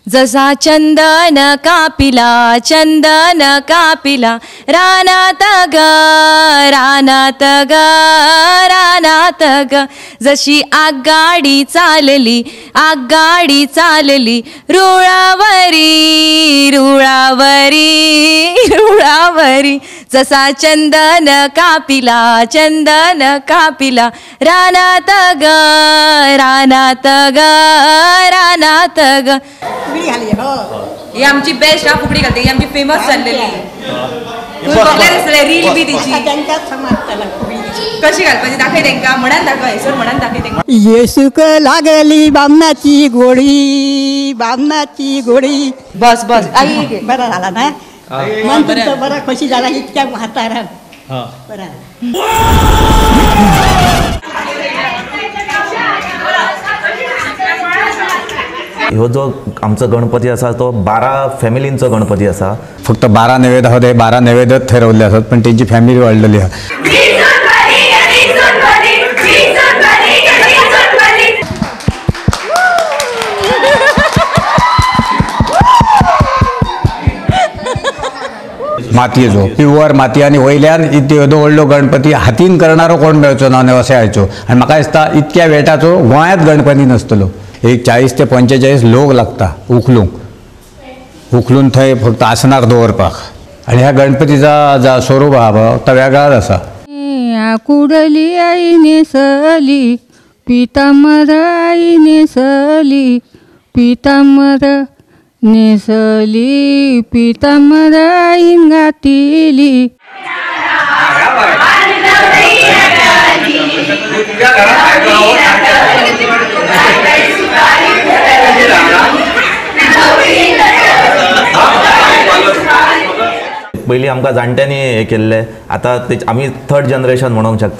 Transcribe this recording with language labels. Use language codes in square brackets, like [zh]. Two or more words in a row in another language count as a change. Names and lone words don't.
[mr] जसा चंदन कापिला रानात ग रानात ग रानात ग जशी आगगाडी चालली रुळावरी जसा चंदन कापिला रानात ग [kok] ही आमची बेस्ट फुगडी घालते, ही आमची फेमस चाललेली रील बी तिची कशी घालपाची दाखय तेंका म्हणान दाखय सर म्हणान दाखय तेंका येसूक लागली बामणाची गोळी बस आई [mr] बरा झाला ना मन तुमचं बरं खुशी झाला इतक्या म्हातारा बरा [kok] ह्यो जो आमचो गणपती असा तो 12 फॅमिलींचो गणपती असा. [mr] फक्त 12 नैवेद्य होते, 12 नैवेद्यच ठरवले असतात, पण त्यांची फॅमिली वाढलेली आहे. [kok] माती जो प्युअर माती आणि वयल्यान येदो व्हडलो गणपती हातीन करणारो कोण मेळचो ना अशें आयचो. आनी म्हाका दिसता इतक्या वेटाचो गोंयांत गणपती नासतलो. एक 40 ते 45 लोक लागता उखलून थंय फक्त आसनार दवरपाक. आनी ह्या गणपतीचा स्वरूप आहा तो वेगळाच आसा. कुडली आई नेसली पितांबर आई नेसली पितांबर आईन घातिली. पयलीं आमकां जाणट्यांनी हे केल्ले, आतां आमी 3rd जनरेशन म्हणूंक शकता.